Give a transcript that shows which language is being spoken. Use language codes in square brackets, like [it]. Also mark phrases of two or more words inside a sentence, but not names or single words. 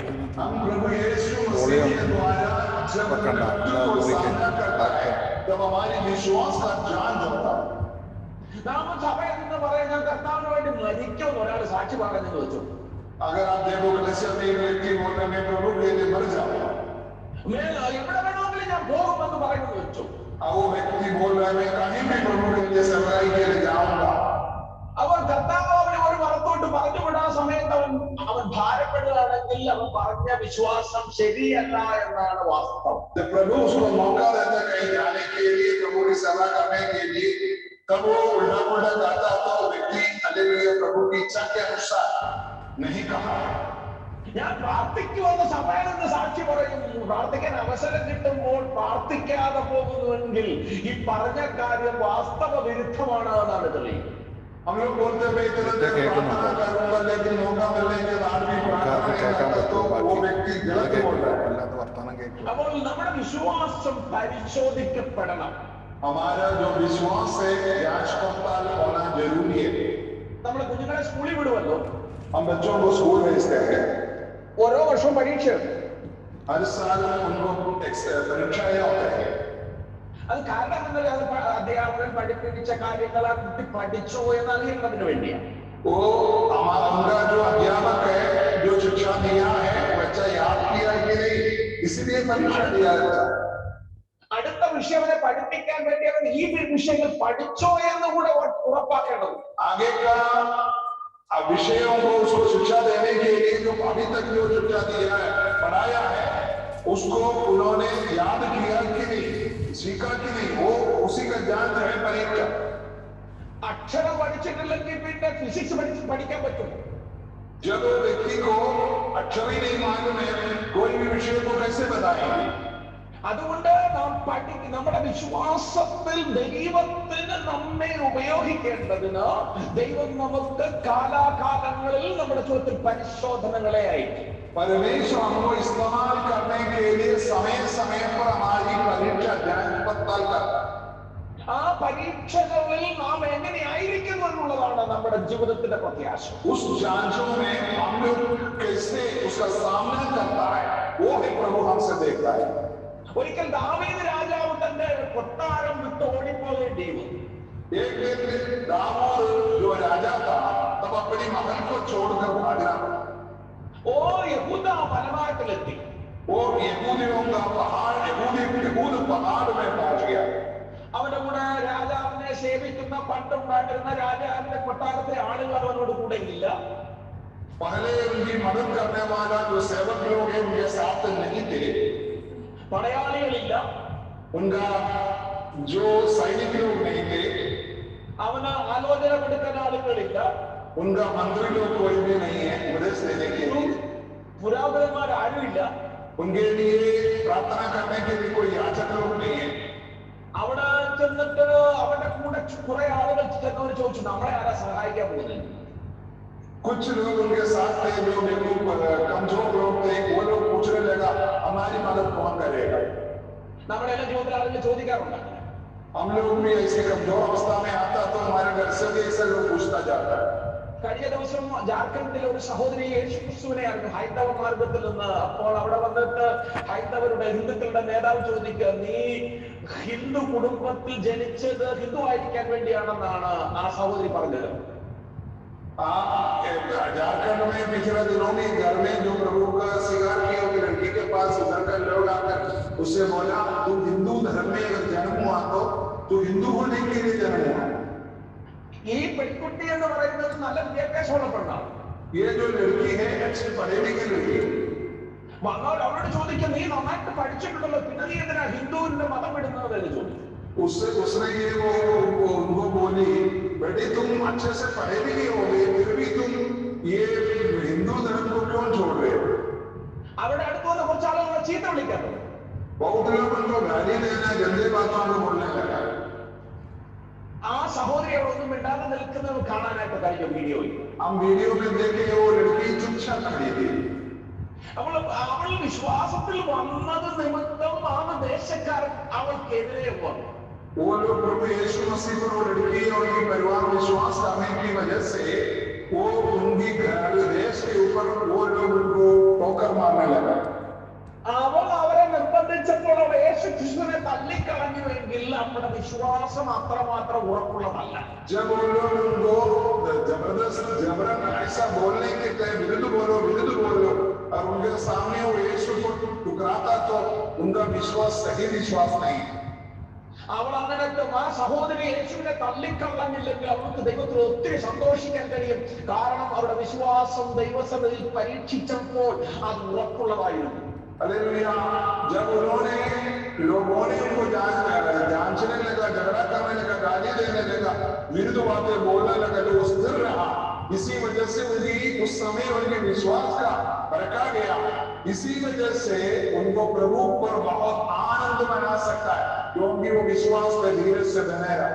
[hi] हम प्रभु यीशु मसीह के द्वारा जब सामना करता है, तब हमारी विश्वास का जांच होता है. [ml] നാം സഭയിൽ നിന്ന് പറയുന്ന കർത്താവിന് വേണ്ടി മരിക്കുമെന്ന് ഒരാൾ സാക്ഷി പറഞ്ഞെന്ന് വെച്ചു. [hi] अगर आप देखो कलीसिया में एक व्यक्ति बोलते हैं मैं प्रभु के लिए मर जाऊंगा, [ml] എവിടെ വേണമെങ്കിലും ഞാൻ പോകുമെന്ന് പറയുമെന്ന് വെച്ചു. [hi] वो व्यक्ति बोल रहा है मैं कहीं भी प्रभु के लिए सेवकाई के लिए जाऊंगा. [ml] അവർ കർത്താവ് അവനെ ഒരു വറത്തോട്ട് പറഞ്ഞു വിടാൻ സമയത്ത് അവൻ ഭാരപ്പെടുകയാണെങ്കിൽ അവൻ പറഞ്ഞ വിശ്വാസം ശരിയല്ല എന്നാണ് വാസ്തവം. [hi] जब प्रभु उसको मौका देता है कहीं जाने के लिए, प्रभु की सेवा करने के लिए, तब वो उल्टा पुल्टा जाता तो व्यक्ति हालेलुया प्रभु की इच्छा के अनुसार नहीं कहा. [ml] ഞാൻ പ്രാർത്ഥിക്കുമെന്ന് സഭയിൽ നിന്ന് സാക്ഷി പറയുന്നു. പ്രാർത്ഥിക്കാൻ അവസരം കിട്ടുമ്പോൾ പ്രാർത്ഥിക്കാതെ പോകുന്നുവെങ്കിൽ ഈ പറഞ്ഞ കാര്യം വാസ്തവ വിരുദ്ധമാണ് എന്നാണ് തെളിയുന്നത്. [hi] हम लोग बोलते हैं मैं प्रार्थना करूंगा लेकिन मौका मिलने के बाद भी प्रार्थना नहीं करता, तो वो व्यक्ति गलत बोल रहा है. [ml] അപ്പോൾ നമ്മുടെ വിശ്വാസം പരിശോധിക്കപ്പെടണം. [hi] हमारा जो विश्वास है जांच पड़ताल होना जरूरी है. [ml] നമ്മൾ കുഞ്ഞുങ്ങളെ സ്കൂളിൽ വിടുമല്ലോ. [hi] हम बच्चों को स्कूल भेजते हैं, [ml] ഓരോ വർഷവും പരീക്ഷയുണ്ട്. [hi] हर साल उनको परीक्षाएं होती है. [ml] അത് കാരണം അധ്യാപകൻ പഠിപ്പിച്ച കാര്യങ്ങൾ ആ കുട്ടി പഠിച്ചോ എന്ന് അറിയുന്നതിന് വേണ്ടിയാണ്. [hi] वो उनका जो अध्यापक है जो शिक्षा दिया है बच्चा याद किया कि नहीं, इसलिए परीक्षा दिया जाता है. [ml] അടുത്ത विषय അവനെ പഠിപ്പിക്കാൻ വേണ്ടി അവൻ ഈ വിഷയങ്ങൾ പഠിച്ചോ എന്ന് കൂടെ ഉറപ്പാക്കേണ്ടത്. [hi] आगे का विषयों को उसको शिक्षा देने के लिए जो अभी तक जो शिक्षा दिया है पढ़ाया है उसको उन्होंने याद किया कि नहीं, सीखा कि नहीं, वो उसी का जांच है परीक्षा. [ml] അക്ഷരം പഠിച്ചിട്ടില്ലെങ്കിൽ പിന്നെ ഫിസിക്സ് പഠിക്കാൻ പറ്റും. [hi] जब व्यक्ति को अक्षर ही नहीं मालूम है कोई भी विषय को कैसे बताएंगे. [ml] അതുകൊണ്ട് നമ്മുടെ വിശ്വാസത്തിൽ ദൈവത്തിന് നമ്മെ ഉപയോഗിക്കേണ്ടതിന് ദൈവം നമുക്ക് കാലാകാലങ്ങളിൽ നമ്മുടെ ജീവിതത്തിൽ പരിശോധനകളെ അയക്കും. [hi] परमेश्वर हमको इस्तेमाल करने के लिए समय समय पर हमारी परीक्षा जांच पड़ताल करता है. [ml] ആ പരീക്ഷകളിൽ നാം എങ്ങനെയായിരിക്കുന്നു എന്നുള്ളതാണ് നമ്മുടെ ജീവിതത്തിന്റെ പ്രത്യാശ. [hi] उस जांचों में हम लोग कैसे उसका सामना करता है वो है प्रभु हमसे देखता है. [ml] ഒരിക്കൽ ദാവീദ് രാജാവ് തന്റെ കൊട്ടാരം വിട്ട് ഓടിപ്പോകേണ്ടി വന്നു. [hi] एक दिन दाऊद जो राजा था तब अपनी महल को छोड़कर भागना. [ml] ഓ യഹൂദ മലനാട്ടിലെത്തി. [hi] वो यहूदियों का पहाड़ यहूद पहाड़ में पहुंच गया. [ml] അവന്റെ കൂടെ രാജാവിനെ സേവിക്കുന്ന പണ്ടുണ്ടായിരുന്ന രാജാവിന്റെ കൊട്ടാരത്തിലെ ആളുകൾ അവനോട് കൂടെ ഇല്ല. [hi] पहले उनकी मदद करने वाला जो सेवक लोग हैं उनके साथ नहीं थे. [ml] പടയാളികളില്ല. [hi] उनका जो सैनिक लोग नहीं थे. [ml] അവന് ആലോചന കൊടുക്കാൻ ആളുകളില്ല. [hi] उनका मंत्री लोग कोई भी नहीं है उपदेश देने के लिए. [ml] പുരാതനന്മാർ ആരുമില്ല. [hi] उनके लिए प्रार्थना करने के लिए कोई याचक लोग नहीं है. [ml] അവിടെ ചെന്നിട്ട് അവന്റെ കൂടെ കുറെ ആളുകൾ ചെന്നവർ ചോദിച്ചു, നമ്മളെ ആരാ സഹായിക്കാൻ പോകുന്നത്? [hi] कुछ लोग उनके साथ थे जो बिल्कुल कमजोर लोग थे. वो लोग पूछने लगा हमारी मदद कौन करेगा. [ml] നമ്മുടെ എല്ലാ ജീവിതത്തിൽ ആളുകൾ ചോദിക്കാറുണ്ട്. [hi] हम लोग भी ऐसे कमजोर अवस्था में आता तो हमारे घर से भी ऐसा लोग पूछता जाता है. [ml] കഴിഞ്ഞ ദിവസം ജാർഖണ്ഡിലെ ഒരു സഹോദരി യേശുക്രിസ്തുവിനെ അറിഞ്ഞു ഹൈന്ദവ മാർഗത്തിൽ നിന്ന്. അപ്പോൾ അവിടെ വന്നിട്ട് ഹിന്ദുക്കളുടെ നേതാവ് ചോദിക്കുക, നീ ഹിന്ദു കുടുംബത്തിൽ ജനിച്ചത് ഹിന്ദു ആയിരിക്കാൻ വേണ്ടിയാണെന്നാണ് ആ സഹോദരി പറഞ്ഞത്. [hi] झारखंड में पिछले दिनों में घर में जो प्रभु का स्वीकार किया उस लड़की के पास उधर का लोग आकर उससे बोला, तू हिंदू धर्म में अगर जन्म हुआ तो तू हिंदू होने के लिए जन्म हुआ. [ml] ഈ പെൺകുട്ടി എന്ന് പറയുന്നത് നല്ല വിദ്യാഭ്യാസമുള്ള പെണ്ണാണ്. [hi] ये जो लड़की है अच्छी पढ़ी लिखी लड़की. [ml] വന്നവർ അവരോട് ചോദിക്കും, നീ നന്നായിട്ട് പഠിച്ചിട്ടുണ്ടല്ലോ, പിന്നെ നീ എന്തിനാ ഹിന്ദുവിന്റെ മതം വിടുന്നത് എന്ന് ചോദിച്ചു. [hi] उसने ये उनको बोली, बेटे तुम अच्छे से पढ़े लिखे होगे फिर भी तुम ये हिंदू धर्म को क्यों छोड़ रहे हो. [ml] അവിടെ അടുത്ത് വന്ന കുറച്ച് ആളുകളെ ചീത്ത വിളിക്കാറുണ്ട്. [hi] बहुत लोग उनको गाली देना गंदे बातों को बोलने लगा. [ml] ആ സഹോദരിയെ ഒന്നും മിണ്ടാതെ നിൽക്കുന്നത് കാണാനായിട്ട് കഴിയും വീഡിയോയിൽ. [hi] हम वीडियो में देखे वो लड़की चुपचाप खड़ी थी. [ml] അവൾ വിശ്വാസത്തിൽ വന്നത് നിമിത്തം ആ ദേശക്കാരൻ അവൾക്കെതിരെ വന്നു. [hi] वो लोग प्रभु यीशु मसीह पर वो लड़की और उनके परिवार विश्वास करने की वजह से वो उनकी घर देश के ऊपर वो लोग उनको ठोकर मारने लगा. [ml] അവൾ അവരെ നിർബന്ധിച്ചപ്പോൾ അവൾ യേശു കൃഷ്ണനെ തള്ളിക്കളഞ്ഞുവെങ്കിൽ നമ്മുടെ വിശ്വാസം അത്രമാത്രം ഉറപ്പുള്ളതല്ല. [hi] जब वो लोग उनको जबरदस्त जबरन ऐसा बोलने के विरुद्ध बोलो और उनके सामने वो यीशु को ठुकराता तो उनका विश्वास सही विश्वास नहीं. [ml] അവൾ അങ്ങനെ ആ സഹോദരി യേശുവിനെ തള്ളിക്കളഞ്ഞില്ലെങ്കിൽ അവൾക്ക് ദൈവത്തിൽ ഒത്തിരി സന്തോഷിക്കാൻ കഴിയും. കാരണം അവരുടെ വിശ്വാസം ദൈവസന്നിധിയിൽ പരീക്ഷിച്ചപ്പോൾ അത് ഉറപ്പുള്ളതായിരുന്നു. [hi] हालेलुया. जब उन्होंने लोगों ने उनको जांचने लगा, झगड़ा करने लगा, गाली देने लगा, विरुद्ध बातें बोलने लगा, तो वो स्थिर रहा. इसी वजह से उनकी उस समय उनके विश्वास का रखा गया. इसी वजह से उनको प्रभु पर बहुत आनंद मना सकता है क्योंकि वो विश्वास पे धीरे से बने रहा.